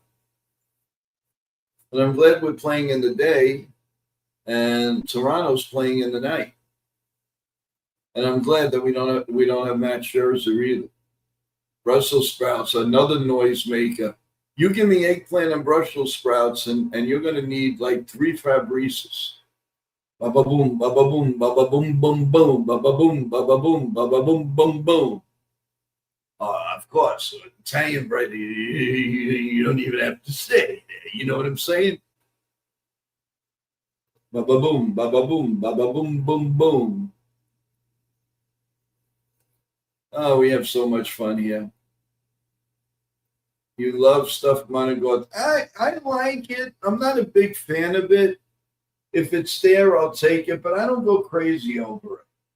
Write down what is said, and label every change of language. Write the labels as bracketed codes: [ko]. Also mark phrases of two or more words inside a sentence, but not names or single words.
[en] But I'm glad we're playing in the day, and Toronto's playing in the night. And I'm glad that we don't have Matt Scherzer either. Brussels sprouts, another noisemaker. You give me eggplant and Brussels sprouts, and you're going to need like 3 Fabrices. Ba-ba boom, ba-ba boom, ba-ba boom, boom, boom, ba-ba boom, ba-ba boom, ba-ba boom, boom, boom. Of course, Italian bread, you don't even have to stay there. You know what I'm saying? Ba-ba boom, ba-ba boom, ba-ba boom, boom, boom. Oh, we have so much fun here. You love stuffed Monaco. I like it. I'm not a big fan of it. If it's there, I'll take it, but I don't go crazy over it.